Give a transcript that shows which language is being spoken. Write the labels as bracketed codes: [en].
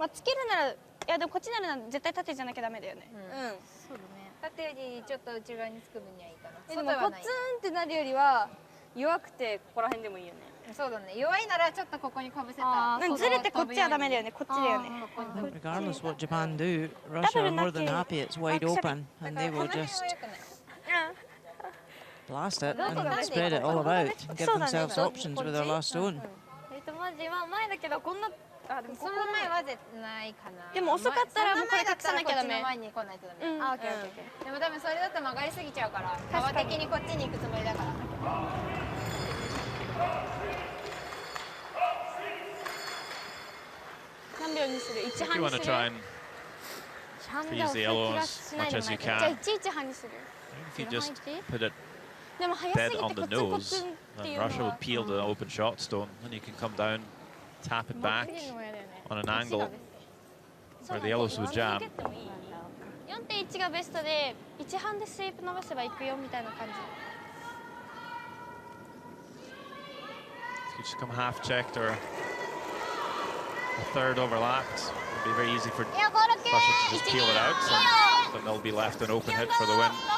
[ja] まあつけるならいやでもこっちなら絶対縦じゃなきゃダメだよね。うん。そうだね。縦よりちょっと内側につく分にはいいかな。でもコツンってなるよりは弱くてここら辺でもいいよね。そうだね。弱いならちょっとここにかぶせた。なんかずれてこっちはダメだよね。こっちだよね。 [en] I think regardless what Japan do, Russia are more than happy it's wide open, and they will just blast it and spread it all about and give themselves options with their last stone. [ja] マジは前だけどこんなあでもその前は絶対ないかな。でも遅かったらもうこれ隠さなきゃダメ。その前だったらこっちの前に来ないとダメ。うんあ、オッケーオッケーオッケー。でも多分それだと曲がりすぎちゃうから、幅的にこっちに行くつもりだから。 [en] If you want to try and freeze the yellow as much as you can, if you just put it dead on the nose, then Russia would peel the open shot stone, and you can come down, tap it back on an angle where the yellows would jam. [ja] 4.1 がベストで1半でスイープ伸ばせばいくよみたいな感じ。 [en] You just come half checked or a third overlapped. It'd be very easy for Russia to just peel it out, and then they'll be left an open hit for the win.